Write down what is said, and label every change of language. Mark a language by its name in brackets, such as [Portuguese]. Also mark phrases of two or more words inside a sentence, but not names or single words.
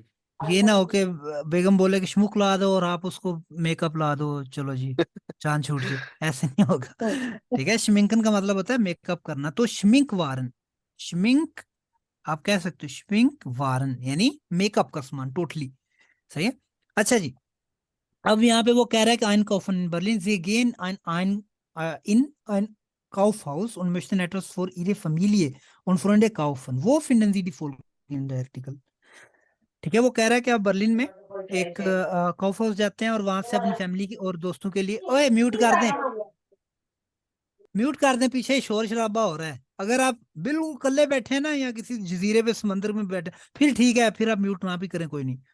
[Hindi] ये ना हो के बेगम बोले कि श्मुक ला दो और आप उसको मेकअप ला दो, चलो जी चांद छूट जाए, ऐसे नहीं होगा, ठीक है। श्मिंकन का मतलब होता है मेकअप करना, तो [German] Schminkwaren, [Hindi] श्मिंक आप कह सकते हो, [German] Schminkwaren [Hindi] यानी मेकअप का सामान टोटली, सही है। अच्छा जी, अब यहाँ पे वो कह रहा है कि [German] ein kaufen in Berlin, sie gehen in ein Kaufhaus und möchten etwas für ihre Familie und Freunde kaufen. Wo finden Sie die folgenden Artikel? [Hindi] ठीक है, वो कह रहा है कि आप बर्लिन में एक काउफ हाउस जाते हैं और वहां से अपनी फैमिली की और दोस्तों के लिए, ओए म्यूट कर दें, म्यूट कर दें, पीछे शोर शराबा हो रहा है। अगर आप बिल्कुल अकेले बैठे हैं ना, या किसी जजीरे पे समंदर में बैठे, फिर ठीक है, फिर आप म्यूट ना भी करें, कोई नहीं।